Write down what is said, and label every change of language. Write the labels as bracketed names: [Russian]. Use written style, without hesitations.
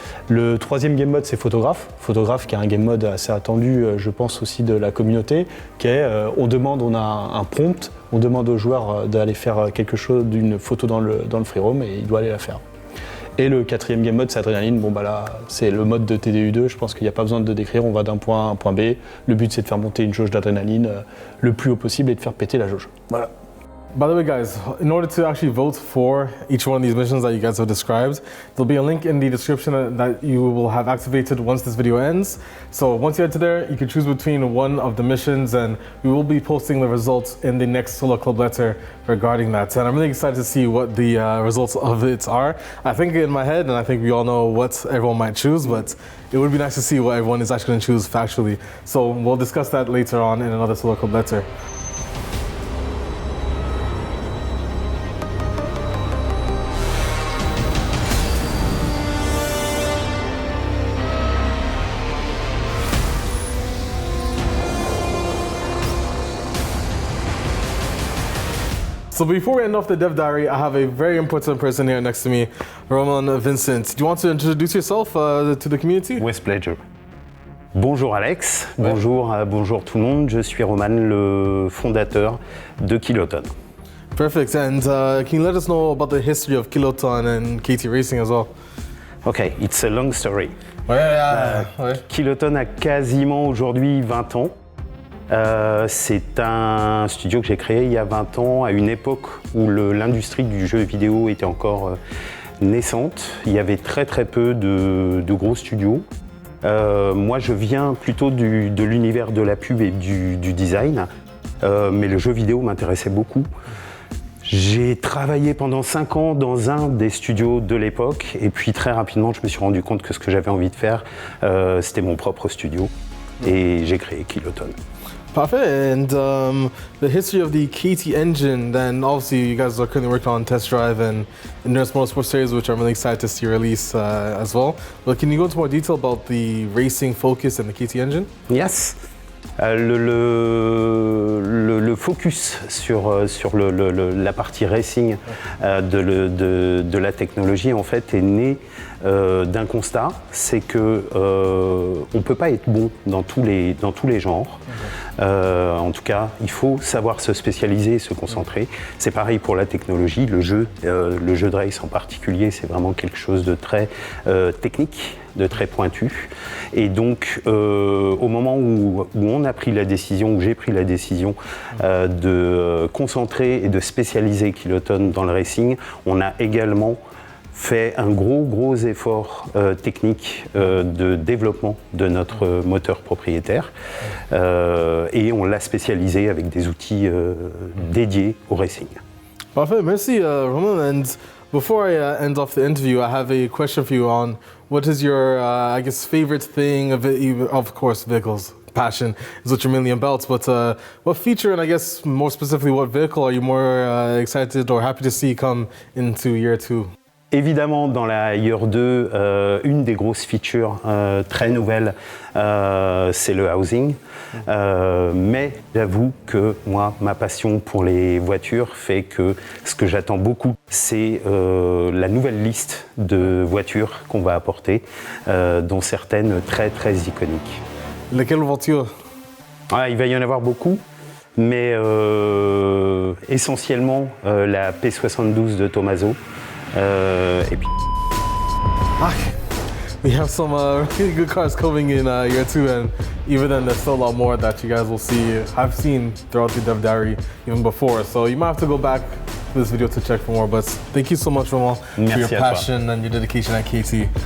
[French] Le troisième game mode, c'est photographe. Photographe qui est un game mode assez attendu, je pense aussi de la communauté, qui est, on a un prompt, on demande au joueur d'aller faire quelque chose, d'une photo dans le free roam et il doit aller la faire. Et le quatrième game mode, c'est adrénaline. Bon, là, c'est le mode de TDU2. Je pense qu'il n'y a pas besoin de décrire. On va d'un point A à un point B. Le but, c'est de faire monter une jauge d'adrénaline le plus haut possible et de faire péter la jauge. Voilà. [English] By the way, guys, in order to actually vote for each one of these missions that you guys have described, there'll be a link in the description that you will have activated once this video ends. So once you head to there, you can choose between one of the missions, and we will be posting the results in the next Solo Club letter regarding that. And I'm really excited to see what the results of it are. I think in my head, and I think we all know what everyone might choose, but it would be nice to see what everyone is actually going to choose factually. So we'll discuss that later on in another Solo Club letter. So before we end off the dev diary, I have a very important person here next to me, Roman Vincent. Do you want to introduce yourself to the community? With pleasure. [French] Bonjour Alex, bonjour tout le monde, je suis Roman, le fondateur de Kiloton. [English] Perfect, and can you let us know about the history of Kiloton and KT Racing as well? Okay, it's a long story. [French] Ouais. Kiloton a quasiment aujourd'hui 20 ans. C'est un studio que j'ai créé il y a 20 ans, à une époque où l'industrie du jeu vidéo était encore naissante. Il y avait très peu de gros studios. Moi, je viens plutôt de l'univers de la pub et du design, mais le jeu vidéo m'intéressait beaucoup. J'ai travaillé pendant 5 ans dans un des studios de l'époque, et puis très rapidement, je me suis rendu compte que ce que j'avais envie de faire, c'était mon propre studio, et j'ai créé Kiloton. Perfect, and the history of the KT engine, then obviously you guys are currently working on Test Drive and Endurance Motorsports series, which I'm really excited to see release as well. But can you go into more detail about the racing focus and the KT engine? [English] Yes. [French] Le focus sur la partie racing de la technologie en fait est né d'un constat, c'est que on peut pas être bon dans tous les genres. En tout cas, il faut savoir se spécialiser et se concentrer. C'est pareil pour la technologie, le jeu de race en particulier, c'est vraiment quelque chose de très technique. de très pointu. Et donc, au moment où on a pris la décision, où j'ai pris la décision de concentrer et de spécialiser Kiloton dans le racing, on a également fait un gros effort technique de développement de notre moteur propriétaire et on l'a spécialisé avec des outils dédiés au racing. Parfait, merci Roman. [English] And before I end off the interview, I have a question for you on what is your, I guess, favorite thing of course, vehicles. Passion is what you're mainly about, but what feature and I guess more specifically what vehicle are you more excited or happy to see come into year 2? [French] Évidemment, dans la Year 2, une des grosses features très nouvelles, c'est le housing. Mais j'avoue que moi, ma passion pour les voitures fait que ce que j'attends beaucoup, c'est la nouvelle liste de voitures qu'on va apporter, dont certaines très iconiques. Lesquelles voitures? Il va y en avoir beaucoup, mais essentiellement la P72 de Tommaso. Et puis... [English] We have some really good cars coming in year 2, and even then there's still a lot more that you guys will see. I've seen throughout the Dev Diary even before, so you might have to go back to this video to check for more. But thank you so much, Roman, for your passion and your dedication at KT.